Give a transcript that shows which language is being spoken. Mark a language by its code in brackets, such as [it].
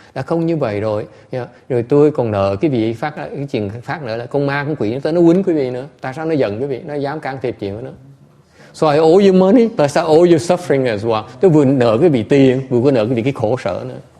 [vi] Đã không như vậy rồi, rồi tôi còn nợ cái vị cái chuyện phát nữa là con ma con quỷ nó quýnh quý vị nữa. Tại sao nó giận quý vị, nó dám can thiệp chuyện của nó. [en] So I owe you money, but I owe you suffering as well. [vi] Tôi vừa nợ cái vị tiền, vừa có nợ cái vị cái khổ sở nữa.